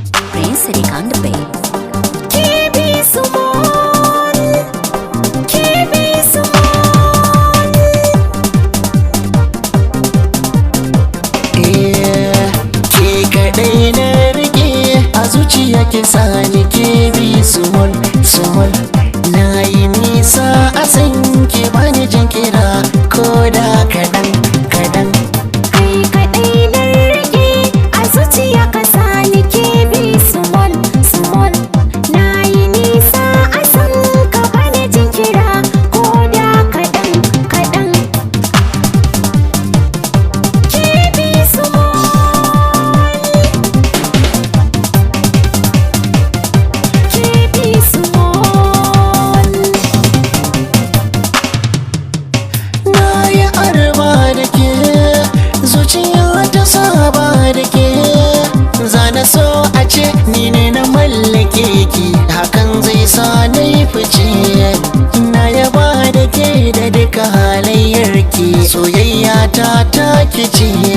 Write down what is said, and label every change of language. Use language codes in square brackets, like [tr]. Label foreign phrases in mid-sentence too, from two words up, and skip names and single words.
[en] Prince Sadiq on the beat. [ha] K B Sumol, K B Sumol. Eh, ke kaɗai na riƙe a zuciya, ke sani K B Sumol, Sumol. Na yi nisa a san ke, bani jin kira ko da kaɗan, kaɗan. Kai kaɗai na riƙe a zuciya ka sani K B small, small. Na yi nisa a san ka bani jinkira ko da kaɗan, kaɗan. K B small. K B small. Na yi arba da ke, zuciya ta saba da ke. Za na so a ce ni ne na mallake ki, hakan zai sa na yi fice. Na yaba da ke da duka halayyar ki, soyayya ta ta ki ce.